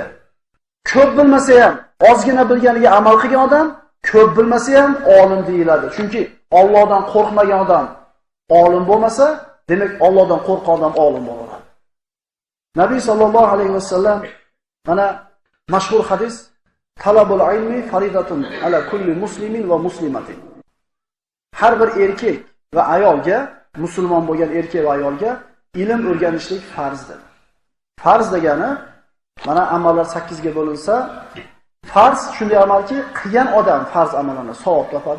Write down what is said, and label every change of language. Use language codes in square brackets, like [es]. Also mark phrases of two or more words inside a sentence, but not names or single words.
[uz] Ko'p bilmasa ham, ozgina bilganiga amal qilgan odam ko'p bilmasa ham olim deyiladi. Chunki Allohdan qo'rqmagan odam olim bo'lmasa, demak Allohdan qo'rqqan odam olim bo'ladi. Nabiy [ar] صلى الله عليه وسلم [uz] mana mashhur hadis: [ar] "طلب العلم فريضة على كل مسلم ومسلمة." [uz] Har bir erkak va ayolga, musulmon bo'lgan erkak va ayolga ilm o'rganishlik farzdir. Farz degani mana amallar 8 ga bo'linsa, farz shunday amalki, qilgan odam farz amalini savob topadi.